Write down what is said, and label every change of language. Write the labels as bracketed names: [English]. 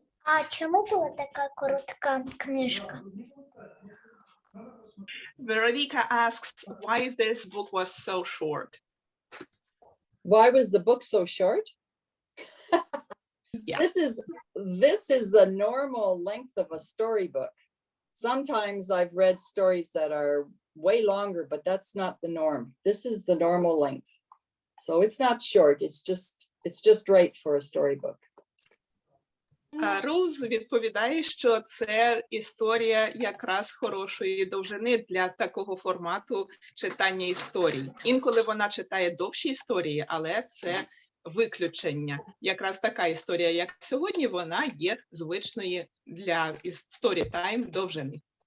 [Ukrainian] А чому була така коротка книжка? [English] Veronica asks why this book was so short. Why was the book so short? Yeah. This is the normal length of a storybook. Sometimes I've read stories that are way longer, but that's not the norm. This is the normal length. So it's not short, it's just right for a storybook. [Ukrainian] Роуз відповідає, що це історія якраз хорошої довжини для такого формату читання історій. Інколи вона читає довші історії, але це виключення. Якраз така історія, як сьогодні, вона є звичною для Storytime довжини.